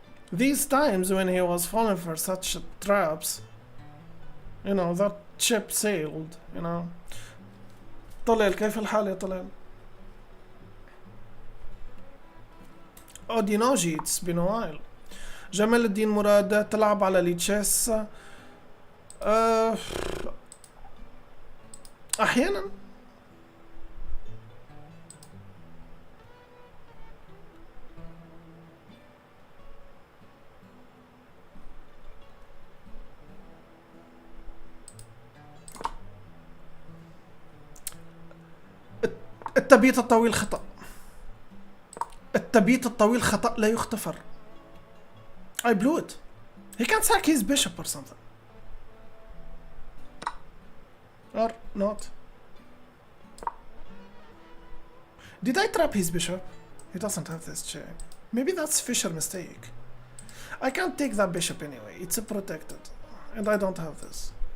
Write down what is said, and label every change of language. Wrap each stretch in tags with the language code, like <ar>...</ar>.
<en>These times when he was falling for such traps, you know, that ship sailed, you know?</en> <ar>طلال كيف الحال يا طلال؟</ar> <en>Odinoji, it's been a while.</en> <ar>جمال الدين مراد تلعب على التشيس. احيانا. التبييت الطويل خطأ. التبييت الطويل خطأ لا يغتفر.</ar> <en>I blew it. He can't sack his bishop or something. Or not. Did I trap his bishop? He doesn't have this check. Maybe that's Fischer mistake. I can't take that bishop anyway. It's protected. And I don't have this.</en>